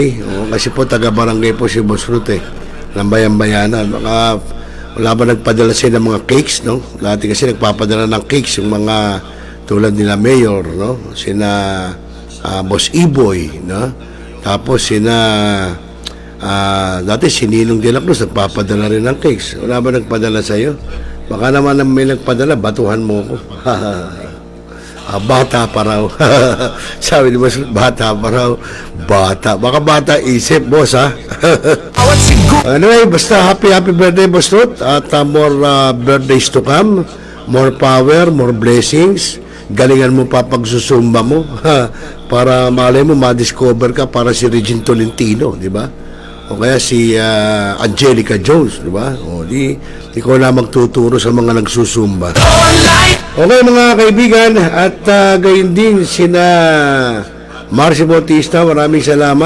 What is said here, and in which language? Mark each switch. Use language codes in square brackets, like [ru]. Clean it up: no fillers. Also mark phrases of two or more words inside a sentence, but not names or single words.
[tl] Oo, kasi po, taga-barangay po si Boss Ruth, ng Bayan-Bayanan. Baka wala ba nagpadala sila ng mga cakes, no? Dati kasi nagpapadala ng cakes yung mga tulad nila Mayor, no? Sina Boss Iboy, no? Tapos dati si Ninong de la Cruz nagpapadala rin ng cakes. Wala ba nagpadala sa iyo? Baka naman may nagpadala, batuhan mo ko. Bata pa raw. Sabi ni Boss, bata pa raw. Baka bata isip, boss, ha? Anyway, basta happy birthday, Boss Ruth. [en] At more birthdays to come. More power, more blessings. [tl] Galingan mo pa pagsusumba mo para malay mo ma-discover ka para si Regine Tolentino, di ba? O kaya si Angelica Jones, di ba? O di ko na magtuturo sa mga nagsusumba. Okay mga kaibigan, at gayon din sina Marcy Bautista, maraming salamat.